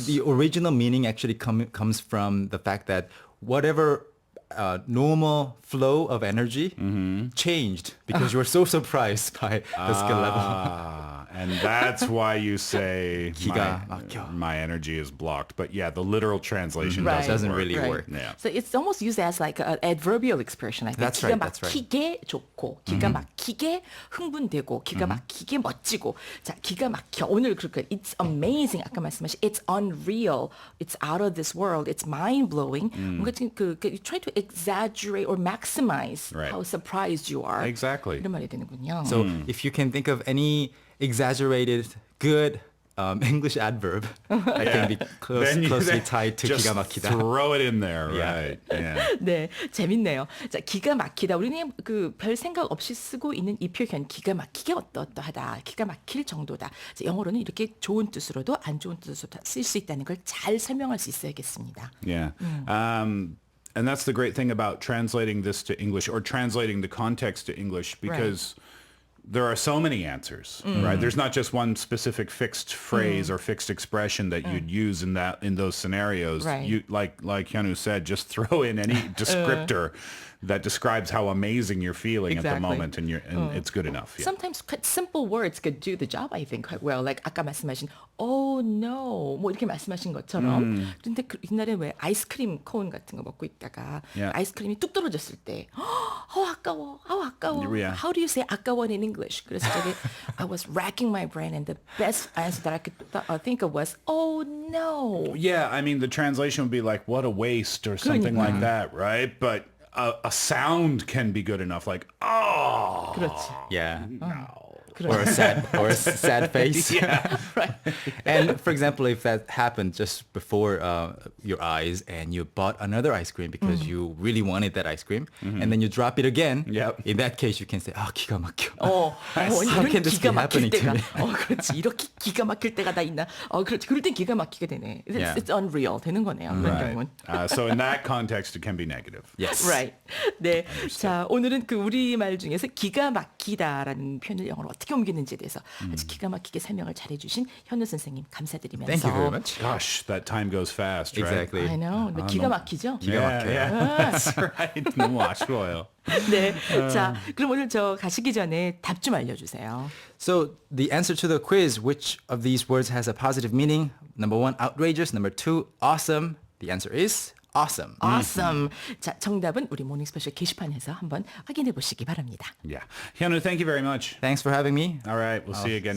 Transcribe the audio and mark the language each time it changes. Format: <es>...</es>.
<en>The original meaning actually comes from the fact that whatever normal flow of energy changed because you were so surprised by the skill level. And that's why you say</en> <ko>기가 막혀.</ko> <en>my energy is blocked. But yeah, the literal translation Right. Doesn't work. really work. Yeah. So it's almost used as like an adverbial expression. I think. That's</en> <ko>기가</ko> <en>right, that's right.</en> <ko>막히게 좋고, 기가 막히게 흥분되고, 기가 막히게 멋지고. 자, 기가 막혀. 오늘 그렇게</ko> <en>it's amazing.</en> <ko>아까 말씀하신</ko> <en>it's unreal. It's out of this world. It's mind blowing.</en> <ko>뭔가 지금</ko> <en>you try to exaggerate or maximize Right. how surprised you are. Exactly.</en> <ko>이런 말이 되는군요.</ko> <en>So if you can think of any exaggerated good English adverb that can be closely tied to just</en> <ko>기가 막히다.</ko> <en>throw it in there, Yeah. right? Yeah.</en> <ko>네, 재밌네요. 자, 기가 막히다. 우리는 별 생각 없이 쓰고 있는 이 표현, 기가 막히게 어떠하다, 기가 막힐 정도다. 자, 영어로는 이렇게 좋은 뜻으로도 안 좋은 뜻으로도 쓸 수 있다는 걸 잘 설명할 수 있어야겠습니다.</ko> <en>Yeah. And that's the great thing about translating this to English or translating the context to English because there are so many answers, right? There's not just one specific fixed phrase or fixed expression that you'd use in those scenarios. Right. You like Hyunwoo said, just throw in any descriptor that describes how amazing you're feeling at the Exactly. moment and it's good enough. Yeah. Sometimes quite simple words could do the job, I think, quite well.</en> <ko>Like 아까 말씀하신</ko> <en>oh no</en> <ko>뭐 이렇게 말씀하신 것처럼. 그런데 옛날에 왜 아이스크림 콘 같은 거 먹고 있다가</ko> <en>Yeah.</en> <ko>아이스크림이 뚝 떨어졌을 때 아까워.</ko> <en>Yeah. How do you say</en> <ko>아까워</ko> <en>in English?</en> <ko>그래서 저기</ko> <en>I was racking my brain and the best answer that I could think of was oh no. Yeah, I mean, the translation would be like, what a waste or something like that, right? But a sound can be good enough, like, oh.</en> <ko>그렇지.</ko> <en>Yeah.</en> <ko>그렇지.</ko> <en>Or a sad face. Yeah. And for example, if that happened just before your eyes and you bought another ice cream because you really wanted that ice cream and then you drop it again, Yep. in that case you can say, 기가 막혀. How can this be happening to me?</en> <ko>그렇지. 이렇게 기가 막힐 때가 다 있나? 그렇지. 그럴 땐 기가 막히게 되네.</ko> <en>Yeah. It's unreal</en> <ko>되는 거네요. 그런 경우는.</ko> <en>Right. So in that context, it can be negative. Yes. Right.</en> <ko>네. 자, 오늘은 우리말 중에서 기가 막히다라는 표현을 영어로 어떻게 옮기는지에 대해서 아주 기가 막히게 설명을 잘해주신 현우 선생님 감사드리면서.</ko> <en>Thank you very much. Gosh, that time goes fast, right? Exactly. I know.</en> <ko>기가 막히죠? 기가 막혀요.</ko> <en>Yeah, that's right.</en> <ko>너무 아쉬워요. 네. 자, 그럼 오늘 저 가시기 전에 답 좀 알려주세요.</ko> <en>So the answer to the quiz, which of these words has a positive meaning? Number 1, outrageous. Number 2, awesome. The answer is awesome. Awesome.</en> <ko>자, 정답은 우리 모닝스페셜 게시판에서 한번 확인해 보시기 바랍니다.</ko> <en>Yeah. Hyunwoo, thank you very much. Thanks for having me. All right, we'll see you again</en>